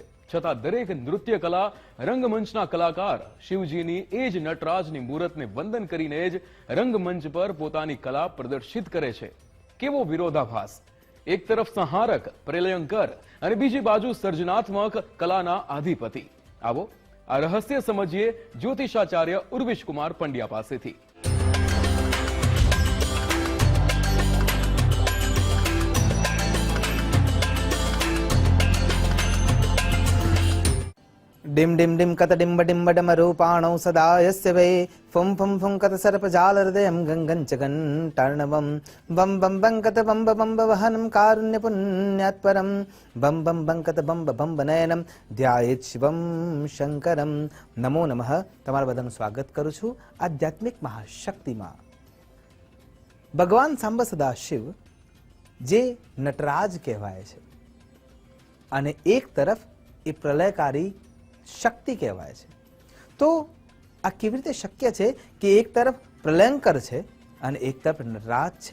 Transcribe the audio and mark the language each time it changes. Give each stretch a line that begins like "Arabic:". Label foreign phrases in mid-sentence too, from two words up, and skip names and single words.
Gujarati: છતાં દરેક નૃત્ય કલા, રંગમંચના કલાકાર શિવજીની એ જ નટરાજની મૂર્તને વંદન કરીને જ રંગમંચ પર પોતાની કલા પ્રદર્શિત કરે છે. કેવો વિરોધાભાસ! એક તરફ સંહારક, પ્રલયંકર અને બીજી બાજુ સર્જનાત્મક કલાના અધિપતિ. આવો આ રહસ્ય સમજીએ જ્યોતિષાચાર્ય ઉર્વિશ કુમાર પંડ્યા પાસેથી.
Sanskrit: डिम डिम डिम कत डिम्ब डिम्ब डम रूपाणौ सदा यस्य वै फुं फुं फुं कत सर्पजालहृदयं गङ्गं च घण्टार्णवं बं बं बं कत बम्ब बम्ब वहनं कारुण्यपुण्यात्परं बं बं बं कत बम्ब बम्ब नयनं ध्यायेत् शिवं शङ्करं. नमो नमः.
Gujarati: તમારા બધાનું સ્વાગત કરું છું આધ્યાત્મિક મહાશક્તિમાં. ભગવાન સાંબ સદા શિવ જે નટરાજ કહેવાય છે અને એક તરફ એ પ્રલયકારી શક્તિ કહેવાય છે. તો આ કેવી રીતે શક્ય છે કે એક તરફ પ્રલયંકર છે અને એક તરફ નટરાજ છે?